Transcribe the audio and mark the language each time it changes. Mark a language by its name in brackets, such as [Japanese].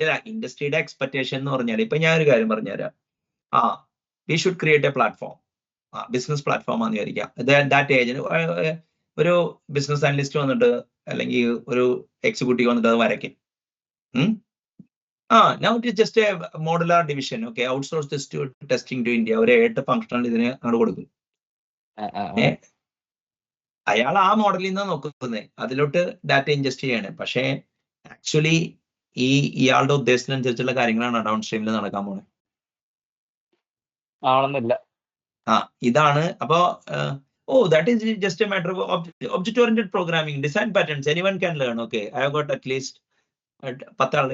[Malayalam] ഇൻഡസ്ട്രിയുടെ expectation എന്ന് പറഞ്ഞാൽ ഇപ്പൊ ഞാൻ ഒരു കാര്യം പറഞ്ഞുതരാം. [English] we should create a platform, [Malayalam] business platform ആണെന്ന് വിചാരിക്കാം. ദാറ്റ് ഏജന്റ് ഒരു ബിസിനസ് അനലിസ്റ്റ് വന്നിട്ട് അല്ലെങ്കിൽ ഒരു എക്സിക്യൂട്ടീവ് വന്നിട്ട് അത് വരയ്ക്കും. [English] Now it is just a modular division. Okay, outsource this to testing to India. [Malayalam] ഒരു 8 ഫംഗ്ഷണൽ ഇതിന് അങ്ങോട്ട് കൊടുക്കും. അയാൾ ആ മോഡലിൽ നിന്നാണ് നോക്കുന്നത്, അതിലോട്ട് ഡാറ്റ ഇൻജസ്റ്റ് ചെയ്യാണ്. പക്ഷേ ആക്ച്വലി ഇയാളുടെ ഉദ്ദേശത്തിനനുസരിച്ചുള്ള കാര്യങ്ങളാണ് ഡൗൺ സ്ട്രീമിൽ നടക്കാൻ പോണത്. ഇതാണ്. [English] അപ്പോ that is just a matter of object oriented programming, design patterns, anyone can learn. Okay, I have got at least 10 ആൾ.